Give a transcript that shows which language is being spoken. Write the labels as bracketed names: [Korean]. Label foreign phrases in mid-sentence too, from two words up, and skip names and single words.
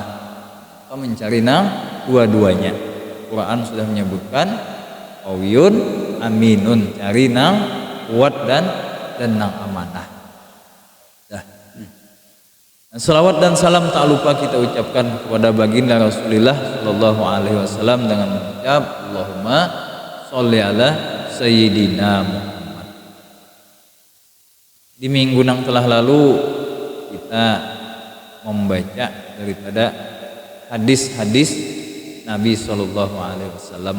[Banjar] Apa mencari nang dua-duanya. Quran sudah menyebutkan [Arabic] قوي أمين, [Banjar] cari nang kuat dan nang amanah. [Indonesian] Dah. Salawat dan salam tak lupa kita ucapkan kepada baginda Rasulullah [Arabic] صلى الله عليه وسلم [Indonesian] dengan mengucap [Arabic] اللهم صل على سيدنا محمد. [Indonesian] Di minggu yang telah lalu kita membaca daripada hadis-hadis Nabi [Arabic] صلى الله عليه وسلم.